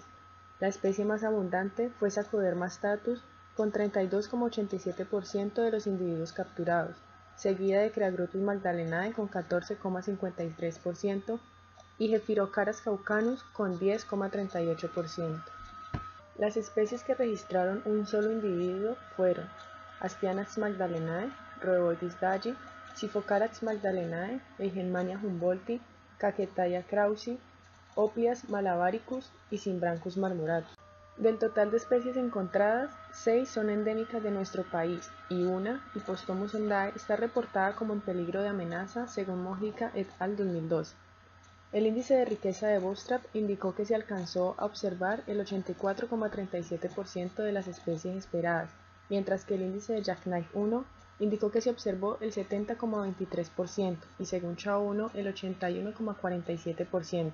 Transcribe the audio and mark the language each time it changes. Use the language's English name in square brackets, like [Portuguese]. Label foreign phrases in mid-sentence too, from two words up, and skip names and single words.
[Spanish] La especie más abundante fue Sacoderma status, con 32,87% de los individuos capturados, seguida de Creagrutus magdalenae con 14,53% y Gephyrocaras caucanus con 10,38%. Las especies que registraron un solo individuo fueron Aspianax magdalenae, Roevoides dayi, Xiphocaras magdalenae, Eigenmania humboldti, Cachetaya krausi, Oplias malabaricus y Cymbrancus marmoratus. Del total de especies encontradas, 6 son endémicas de nuestro país y una, Hippostomus sondae, está reportada como en peligro de amenaza según Mojica et al. 2012. El índice de riqueza de Bootstrap indicó que se alcanzó a observar el 84,37% de las especies esperadas, mientras que el índice de Jackknife 1 indicó que se observó el 70,23% y según Chao-1 el 81,47%.